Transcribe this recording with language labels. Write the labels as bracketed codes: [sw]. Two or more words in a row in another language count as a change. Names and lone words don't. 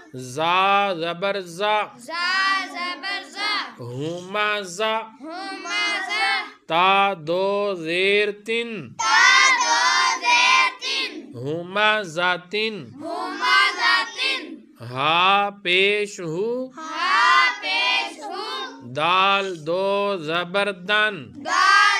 [ur] زا زبر زا، زا زبر زا، ہوما زا، ہوما زا، تا دو زیر تن، تا دو زیر تین، ہوما زاتن، ہوما زاتن، ہا پیش ہو، ہا پیش ہو، دال دو زبر دن، دال